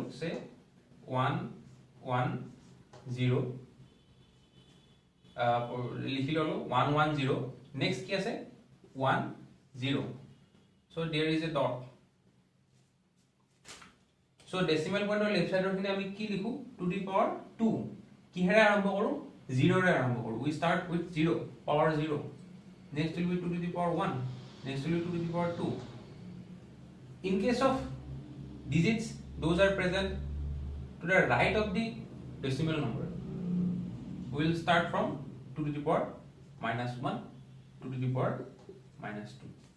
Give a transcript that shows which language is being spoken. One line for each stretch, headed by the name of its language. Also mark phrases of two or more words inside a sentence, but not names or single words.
Assamese: Say 110 লিখি ল'লো 110.
English: Next
Assamese: কি আছে
English: 10. So there is a dot. So decimal point or left side or
Assamese: কিনো আমি কি লিখো?
English: To the power 2.
Assamese: কি here আৰম্ভ কৰো? 0 ৰে আৰম্ভ কৰো.
English: We start with 0, power 0. Next will be 2 to the power 1. Next will be 2 to the power 2. In case of digits, those are present to the right of the decimal number. We will start from 2 to the power minus 1, 2 to the power minus 2.